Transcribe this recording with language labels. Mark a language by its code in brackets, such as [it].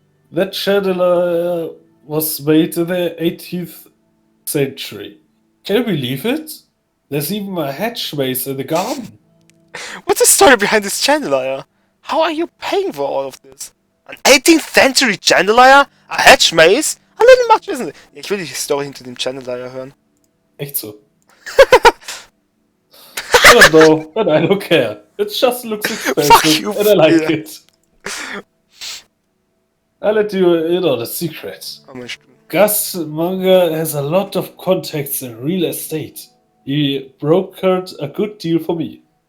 [en] That chandelier was made in the 18th century. Can you believe it? There's even a hedge maze in the garden. What's the story behind this chandelier? How are you paying for all of this? An 18th century chandelier? A hedge maze? A little much, isn't it? [de] Ich will die Story hinter dem Chandelier hören. Echt so. [en] I don't know, but I don't care. It just looks expensive, Fuck you, and I like yeah. it. I'll let you in on a secret. [de] Oh, mein Stuhl. [en] Gus Munger has a lot of contacts in real estate. He brokered a good deal for me.